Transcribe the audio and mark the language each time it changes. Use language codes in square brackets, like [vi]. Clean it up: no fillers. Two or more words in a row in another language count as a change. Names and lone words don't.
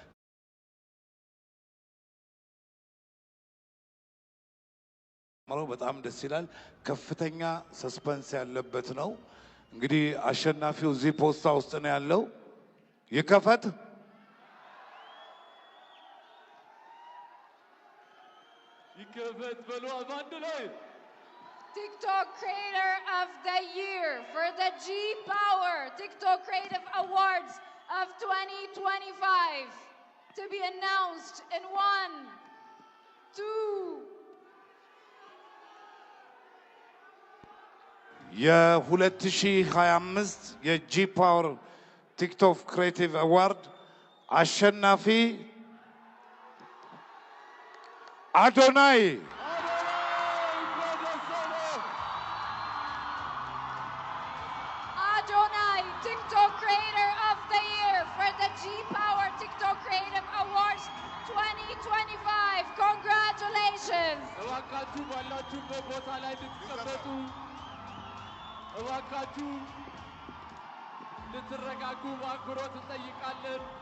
[am] ከፍተኛ ሰስፐንስ ያለበት ነው። እንግዲህ አሸናፊው እዚህ ፖስታ ውስጥ ነው ያለው። ይከፈት። በሉ አንድ ላይ [en] TikTok Creator of the Year for the G Power TikTok Creative Awards of 2025 to be announced in 1, 2. [am] የ2025 የጂ ፓወር ቲክቶክ ክሬቲቭ አዋርድ አሸናፊ አዶናይ [en] TikTok Creator of the Year for the G Power TikTok Creative Awards 2025. Congratulations! [am] እባካችሁ ባላችሁበት ቦታ ላይ ልትቀመጡ፣ እባካችሁ ልትረጋጉ በአክብሮት እንጠይቃለን።